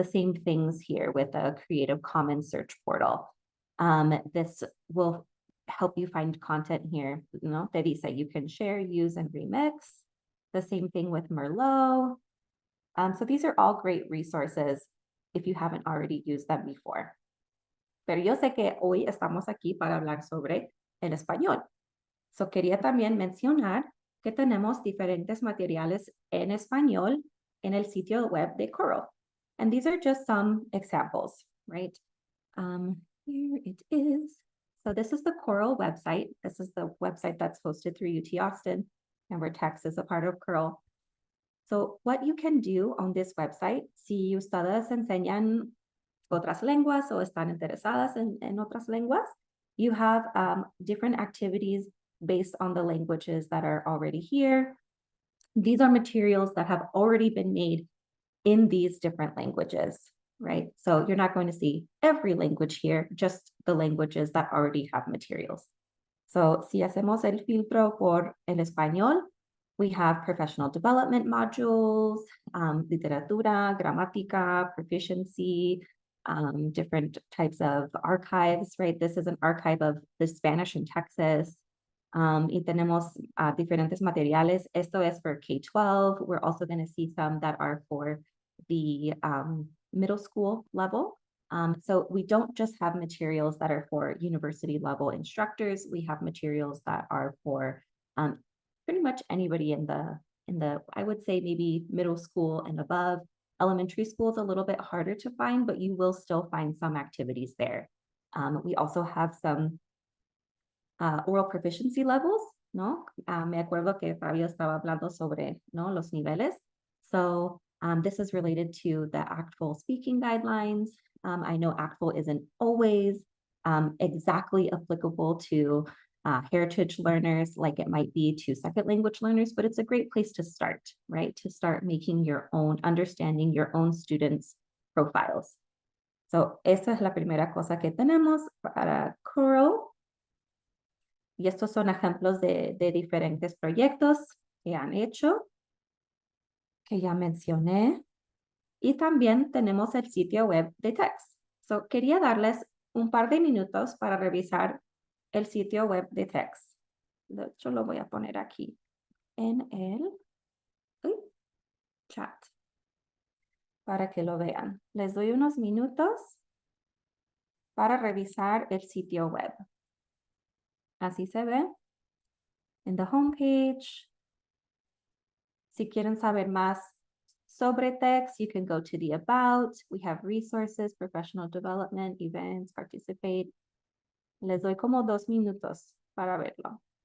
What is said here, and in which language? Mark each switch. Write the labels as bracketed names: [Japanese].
[English] The same things here with the Creative Commons search portal. This will help you find content here. [Spanish] Te dice [English] you can share, use, and remix. The same thing with Merlot. So these are all great resources if you haven't already used them before. [Spanish] Pero yo sé que hoy estamos aquí para hablar sobre el español. So quería también mencionar que tenemos diferentes materiales en español en el sitio web de Coral. [English] And these are just some examples, right? Here it is. So this is the Coral website. This is the website that's hosted through UT Austin, and where text is a part of Coral. So what you can do on this website, [Spanish] si ustedes enseñan otras lenguas [English] o están interesadas en otras lenguas, you have different activities based on the languages that are already here. These are materials that have already been made in these different languages, right? So you're not going to see every language here, just the languages that already have materials. So [Spanish] si hacemos el filtro por el español, [English] we have professional development modules, literatura, gramática, proficiency, different types of archives, right? This is an archive of the Spanish in Texas. [Spanish] Y tenemos diferentes materiales. Esto es [English] for K-12. We're also going to see some that are for the middle school level. So we don't just have materials that are for university level instructors. We have materials that are for pretty much anybody in the, I would say maybe middle school and above. Elementary school is a little bit harder to find, but you will still find some activities there. We also have some oral proficiency levels, ¿no? [Spanish] Me acuerdo que Fabio estaba hablando sobre, ¿no? Los niveles. [English] So this is related to the ACTFL speaking guidelines. I know ACTFL isn't always exactly applicable to heritage learners like it might be to second language learners, but it's a great place to start, right? To start making your own, understanding your own students' profiles. [Spanish] So esa es la primera cosa que tenemos para Coral. Y estos son ejemplos de diferentes proyectos que han hecho, que ya mencioné. Y también tenemos el sitio web de TEX. So, quería darles un par de minutos para revisar el sitio web de TEX. De hecho, lo voy a poner aquí en el chat para que lo vean. Les doy unos minutos para revisar el sitio web. Así se ve en [English] the homepage. [Spanish] Si quieren saber más sobre TEX, [English] you can go to the About. We have resources, professional development, events, participate. [Spanish] Les doy como 2 minutos para verlo.